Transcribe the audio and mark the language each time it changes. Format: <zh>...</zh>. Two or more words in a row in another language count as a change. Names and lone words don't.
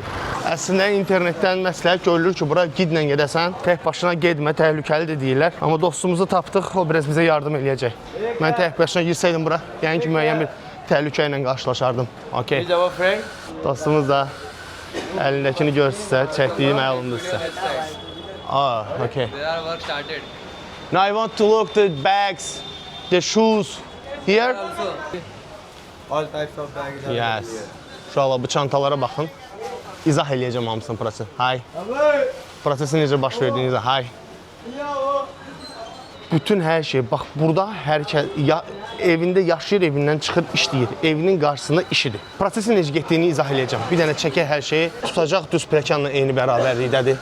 <az>Əslində internetdən məsləhət görülür ki, bura gidlə gedəsən, tək başına gedmə, təhlükəlidir deyirlər. Amma dostumuzu tapdıq, o biraz bizə yardım eləyəcək. Mən tək başına girsəydim bura, yəni ki, müəyyən bir təhlükə ilə qarşılaşardım. Okay. Dostumuz da əlindəkini görsünsə, çəkdiyi məlumdur sizə. Okay.</az> <en>They are work started. Now I want to look the bags, the shoes here. Also, all types of bags are Yes. here.</en> <az>Uşaqlar bu çantalara baxın. İzah eləyəcəm hamısını proses. Hay. Prosesin necə baş verdiyini izah. Hay. Bütün hər şey, bax burada hər kəs evində yaşayır, evindən çıxır, işləyir. Evinin qarşısında işidir. Prosesin necə getdiyini izah eləyəcəm. Bir dənə çəkək hər şeyi, tutacaq düz pləkanla eyni bərabərlikdədir.</az>